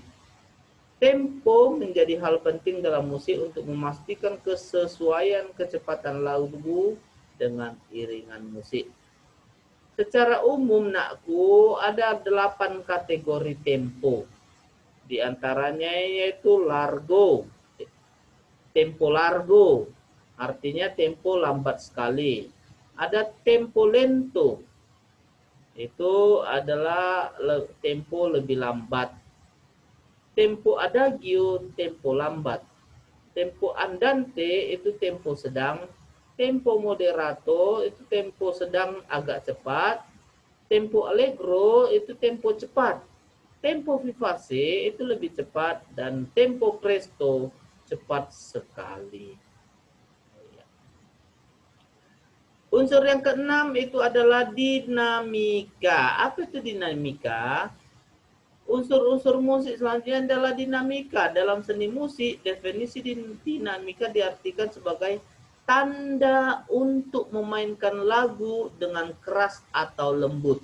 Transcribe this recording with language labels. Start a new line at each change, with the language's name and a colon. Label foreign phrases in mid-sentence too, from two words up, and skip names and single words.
Indonesian: Tempo menjadi hal penting dalam musik untuk memastikan kesesuaian kecepatan lagu dengan iringan musik. Secara umum, nakku, ada 8 kategori tempo. Di antaranya yaitu largo. Tempo largo, artinya tempo lambat sekali. Ada tempo lento, itu adalah tempo lebih lambat. Tempo adagio, tempo lambat. Tempo andante itu tempo sedang. Tempo moderato itu tempo sedang agak cepat. Tempo allegro itu tempo cepat. Tempo vivace itu lebih cepat. Dan tempo presto cepat sekali. Unsur yang keenam itu adalah dinamika. Apa itu dinamika? Unsur-unsur musik selanjutnya adalah dinamika. Dalam seni musik, definisi dinamika diartikan sebagai tanda untuk memainkan lagu dengan keras atau lembut.